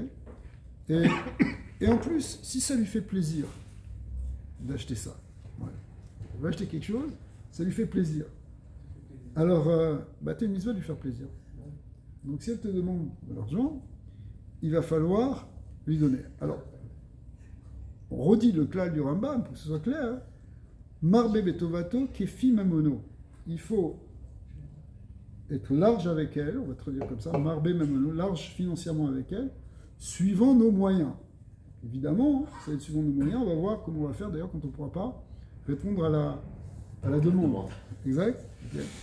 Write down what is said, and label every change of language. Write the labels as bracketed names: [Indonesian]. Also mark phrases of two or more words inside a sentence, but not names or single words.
[French] Et en plus, si ça lui fait plaisir d'acheter ça, ouais. Elle va acheter quelque chose, ça lui fait plaisir. Alors, tu as une mitzvah de lui faire plaisir. Donc si elle te demande de l'argent, il va falloir lui donner. Alors, on redit le klal du Rambam pour que ce soit clair. Hein. [Hebrew] מרבה בטובתו כפי ממונו. [French] Il faut être large avec elle, on va traduire comme ça, [Hebrew] מרבה ממונו, [French] large financièrement avec elle, suivant nos moyens. Évidemment, ça va être suivant nos moyens, on va voir comment on va faire d'ailleurs quand on ne pourra pas répondre à la demande. Exact. Okay.